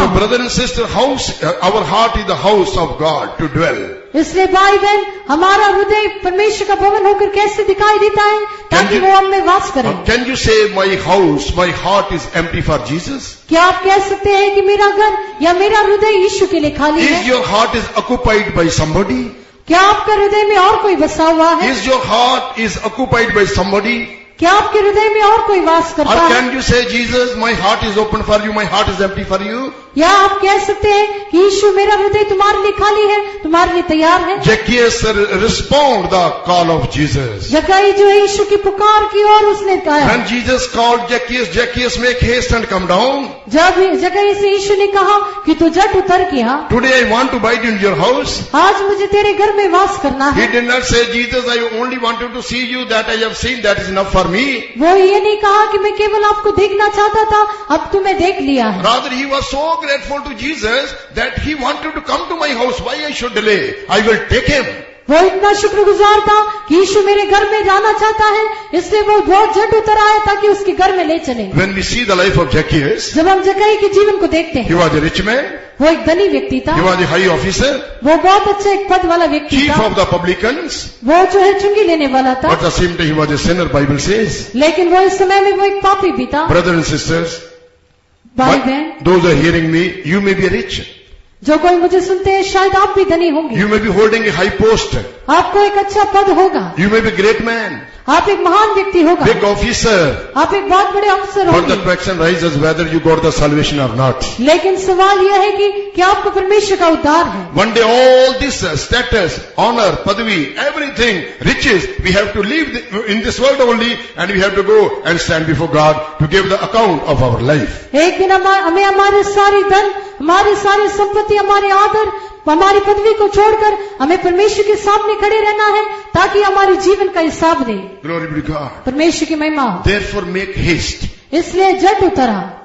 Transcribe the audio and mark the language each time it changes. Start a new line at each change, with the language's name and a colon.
English: So brother and sister, our heart is the house of God to dwell.
Hindi: इसलिए भाई बहन, हमारा हृदय परमेश्वर का भवन होकर कैसे दिखाई देता है, ताकि वो हम में वास करे।
English: Can you say, my house, my heart is empty for Jesus?
Hindi: क्या आप कह सकते हैं कि मेरा घर या मेरा हृदय यीशु के लिए खाली
English: Is
Hindi: है?
English: your heart is occupied by somebody?
Hindi: क्या आपका हृदय में और कोई बसा हुआ है?
English: Is your heart is occupied by somebody?
Hindi: क्या आपके हृदय में और कोई वास
English: Or
Hindi: करता है?
English: can you say, Jesus, my heart is open for you, my heart is empty for you?
Hindi: या आप कह सकते हैं कि यीशु मेरा हृदय तुम्हारे लिए खाली है, तुम्हारे लिए तैयार है?
English: Zacchaeus respond the call of Jesus.
Hindi: जक्कई जो है यीशु की पुकार की और उसने कहा,
English: When Jesus called Zacchaeus, Zacchaeus, make haste and come down.
Hindi: जब जक्कई से यीशु ने कहा कि तू झट उतर के आ,
English: Today I want to abide in your house.
Hindi: आज मुझे तेरे घर में वास करना
English: He
Hindi: है।
English: did not say, Jesus, I only wanted to see you, that I have seen, that is enough for me.
Hindi: वो ये नहीं कहा कि मैं केवल आपको देखना चाहता था, अब तुम्हें देख लिया है।
English: Rather, he was so grateful to Jesus that he wanted to come to my house. Why I should delay? I will take him.
Hindi: वो इतना शुक्रगुजार था कि यीशु मेरे घर में जाना चाहता है, इसलिए वो बहुत झट उतर आया ताकि उसके घर में ले चले।
English: When we see the life of Zacchaeus,
Hindi: जब हम जक्कई के जीवन को देखते
English: he
Hindi: हैं,
English: was a rich man,
Hindi: वो एक धनी व्यक्ति था,
English: he was a high officer,
Hindi: वो बहुत अच्छे एक पद वाला व्यक्ति
English: chief
Hindi: था,
English: of the publicans,
Hindi: वो जो है चुंगी लेने वाला था,
English: but at the same time he was a sinner, Bible says.
Hindi: लेकिन वो इस समय में वो एक पापी भी था।
English: Brothers and sisters,
Hindi: भाई बहन,
English: those who are hearing me, you may be rich.
Hindi: जो कोई मुझे सुनते हैं, शायद आप भी धनी होंगे,
English: You may be holding a high post.
Hindi: आपको एक अच्छा पद होगा,
English: You may be a great man,
Hindi: आप एक महान व्यक्ति होगा,
English: big officer.
Hindi: आप एक बहुत बड़े अफसर
English: But the
Hindi: होंगे।
English: question rises whether you got the salvation or not.
Hindi: लेकिन सवाल यह है कि क्या आपको परमेश्वर का उद्धार है?
English: One day all this status, honor, padvi, everything, riches, we have to leave in this world only, and we have to go and stand before God to give the account of our life.
Hindi: एक दिन हमें हमारे सारी धन, हमारी सारी संपत्ति, हमारे आदर, हमारी पदवी को छोड़कर हमें परमेश्वर के सामने खड़े रहना है, ताकि हमारे जीवन का हिसाब दे।
English: Glory be to God.
Hindi: परमेश्वर की महिमा हो।
English: Therefore make haste.
Hindi: इसलिए झट उतरा